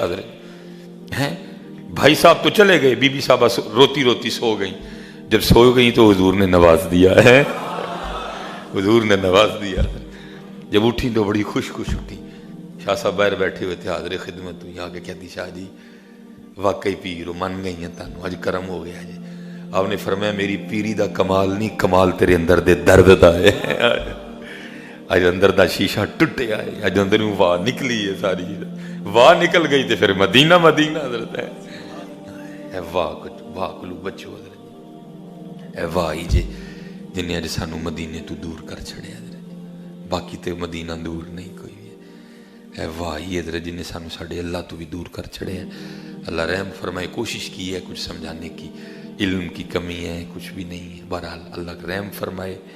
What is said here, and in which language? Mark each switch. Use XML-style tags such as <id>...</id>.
<ur>حضرت ہیں بھائی صاحب تو چلے گئے، بی بی صاحبہ روتی روتی سو گئیں. جب سو گئیں تو حضور نے نواز دیا ہے، حضور نے نواز دیا. جب اٹھی تو بڑی خوش اٹھی. شاہ صاحب باہر بیٹھے ہوئے تھے حاضر خدمت.</ur> <pa>ہوئی آ کے کہتی شاہ جی واقعی پیرو من گئی ہیں تانوں، اج کرم ہو گیا جی. آپ نے فرمایا میری پیری دا کمال نہیں، کمال تیرے اندر دے درد دا ہے. اج اندر دا شیشہ ٹوٹیا ہے، اج اندر واہ نکلی ہے ساری. واہ نکل گئی تے پھر مدینہ حضرت ہے. اے واہ کلو بچو حضرت، اے واہ ہی جے جنہیں اج سانو مدینے تو دور کر چھڑے حضرت. باقی تے مدینہ دور نہیں کوئی بھی. اے واہ ہی حضرت جنہیں سانو ساڑھے اللہ تو بھی دور کر چھڑے ہیں. اللہ رحم فرمائے.</pa> <ur>کوشش کی ہے کچھ سمجھانے کی، علم کی کمی ہے، کچھ بھی نہیں ہے. بہرحال اللہ رحم فرمائے.</ur>